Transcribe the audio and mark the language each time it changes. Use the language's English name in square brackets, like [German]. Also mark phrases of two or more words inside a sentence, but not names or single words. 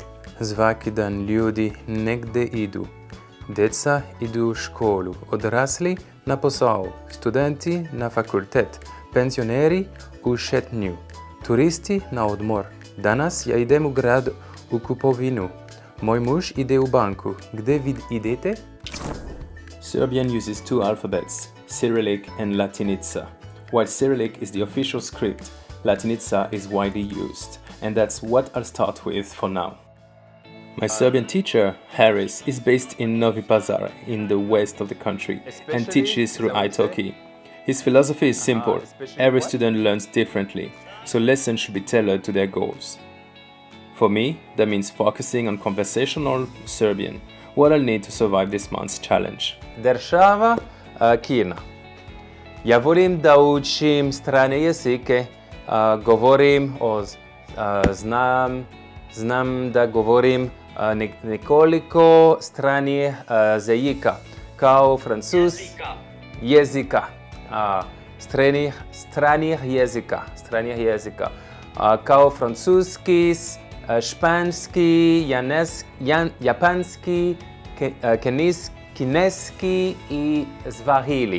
[Serbian] Svaki dan ljudi negde idu. Deca idu u školu, odrasli na posao, studenti na fakultet, penzioneri u šetnju, turisti na odmor. Danas ja idem u grad u kupovinu. Moj muž ide u banku. Gde vid idete? [English] Serbian uses 2 alphabets, Cyrillic and Latinica. While Cyrillic is the official script, Latinica is widely used, and that's what I'll start with for now. My Serbian teacher, Haris, is based in Novi Pazar in the west of the country and teaches through italki. His philosophy is simple: every student learns differently, so lessons should be tailored to their goals. For me, that means focusing on conversational Serbian, what I'll need to survive this month's challenge. [Serbian] Держава Kina. Ja volim da učim strane jezike, govorim znam da govorim nekoliko stranih jezika, kao francuz jezika, stranih jezika, kao francuski, španski, japanski, kineski i svahili.